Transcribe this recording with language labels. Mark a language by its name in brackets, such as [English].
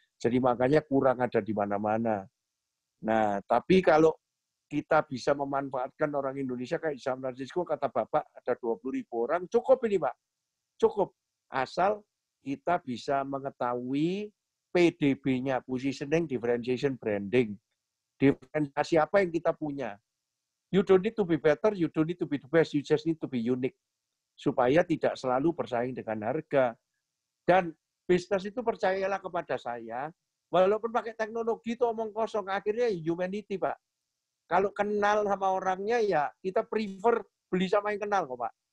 [Indonesian] Jadi makanya kurang ada di mana-mana. Nah, tapi kalau kita bisa memanfaatkan orang Indonesia kayak di San Francisco, kata Bapak ada 20.000 orang, cukup ini Pak. Cukup. Asal kita bisa mengetahui PDB-nya, positioning, differentiation, branding. Diferensiasi apa yang kita punya. [English] You don't need to be better, you don't need to be the best, you just need to be unique. [Indonesian] Supaya tidak selalu bersaing dengan harga. Dan bisnis itu percayalah kepada saya, walaupun pakai teknologi itu omong kosong, akhirnya humanity, Pak. Kalau kenal sama orangnya, ya kita prefer beli sama yang kenal kok, Pak.